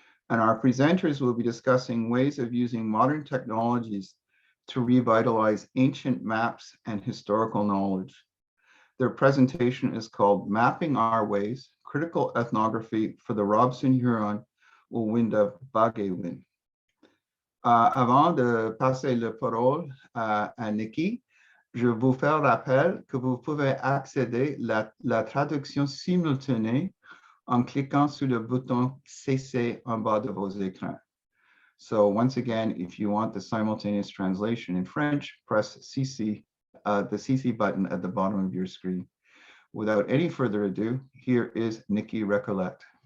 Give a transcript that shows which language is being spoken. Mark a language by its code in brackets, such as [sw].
[en] And our presenters will be discussing ways of using modern technologies to revitalize ancient maps and historical knowledge. Their presentation is called Mapping Our Ways, Critical Ethnography for the Robson Huron Wawinda Bagewin. [fr] Avant de passer la parole à Nikki, je vous fais rappel que vous pouvez accéder à la traduction simultanée en cliquant sur le bouton CC en bas de vos écrans. [en] So once again, if you want the simultaneous translation in French, press CC, the CC button at the bottom of your screen. Without any further ado, here is Nikki Recollet.